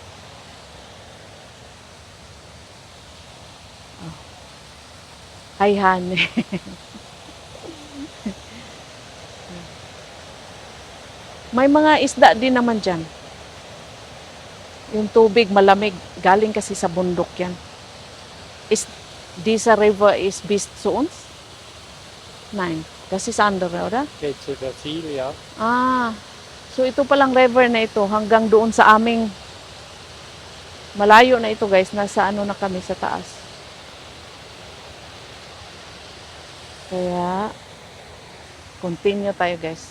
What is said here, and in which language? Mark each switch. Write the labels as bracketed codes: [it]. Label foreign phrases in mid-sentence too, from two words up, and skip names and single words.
[en] Oh. Hi, honey. [tl] May mga isda din naman dyan. Yung tubig malamig. Galing kasi sa bundok yan. [de] Dieser River ist bis zu uns? Nein. Das ist andere, oder? Geht zu der Ziel, ja. [tl] Ah, so ito palang river na ito hanggang doon sa aming malayo na ito guys. Nasa ano na kami sa taas. Kaya, continue tayo guys.